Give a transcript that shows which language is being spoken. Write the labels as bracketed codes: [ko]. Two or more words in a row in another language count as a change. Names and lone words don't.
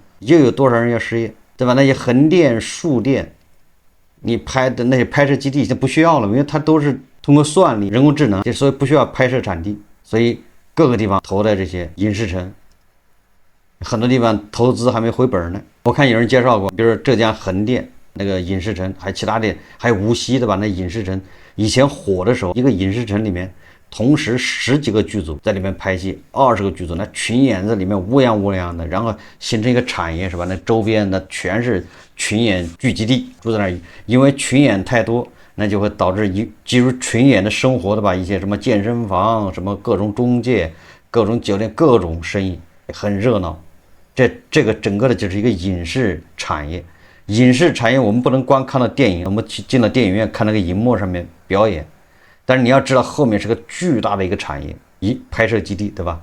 [zh] 又有多少人要失業，對吧？那些橫店、豎店，你拍的那些拍攝基地已經不需要了，因為它都是通過算力、人工智能，所以不需要拍攝場地，所以各個地方投的這些影視城，很多地方投資還沒回本呢。我看有人介紹過，比如說浙江橫店那個影視城，還其他的還有無錫的吧？那影視城以前火的時候，一個影視城裡面同時10幾個劇組在裡面拍戲，20個劇組，那群演在裡面烏泱烏泱的，然後形成一個產業，是吧？那周邊的全是群演聚集地，住在那兒，因為群演太多，那就會導致進入群演的生活的吧，一些什麼健身房、什麼各種中介、各種酒店、各種生意很熱鬧。這個整個的就是一個影視產業。影視產業我們不能光看到電影，我們進了電影院看那個熒幕上面表演。但是你要知道，後面是個巨大的一個產業，拍攝基地，對吧？